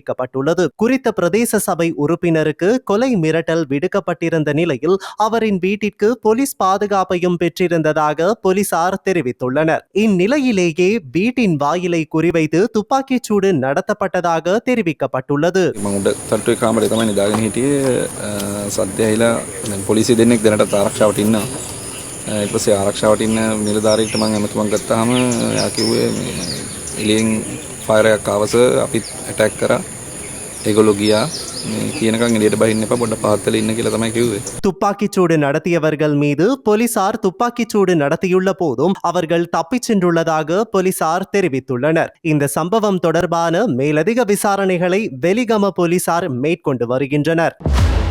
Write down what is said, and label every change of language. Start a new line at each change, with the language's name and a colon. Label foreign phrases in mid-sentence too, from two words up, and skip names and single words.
Tamil: குறித்த பிரதேச சபை உறுப்பினருக்கு கொலை மிரட்டல் விடுக்கப்பட்டிருந்த நிலையில் அவரின் வீட்டிற்கு போலீஸ் பாதுகாப்பையும் பெற்றிருந்ததாக போலீசார் தெரிவித்துள்ளனர். இந்நிலையிலேயே வீட்டின் வாயிலை குறிவைத்து துப்பாக்கிச்சூடு நடத்தப்பட்டதாக தெரிவிக்கப்பட்டுள்ளது.
Sinhala: ඊපස්සේ ආරක්ෂාවට ඉන්න නිලධාරියෙක්ට මම ඇමතුමක් ගත්තාම එයා කිව්වේ මේ එළියෙන් ෆයර් එකක් ආවස අපිත් ඇටැක් කරා ඒගොල්ලෝ ගියා මේ කියනකම් එළියට බහින්න එපා පොඩ්ඩක් පහත් වෙලා ඉන්න කියලා තමයි කිව්වේ.
Tamil: துப்பாக்கிச்சூடு நடத்தியவர்கள் மீது போலீசார் துப்பாக்கிச்சூடு நடத்தியுள்ள போதும் அவர்கள் தப்பிச் சென்றுள்ளதாக போலீசார் தெரிவித்துள்ளனர். இந்த சம்பவம் தொடர்பான மேலதிக விசாரணைகளை வெலிகம போலீசார் மேற்கொண்டு வருகின்றனர்.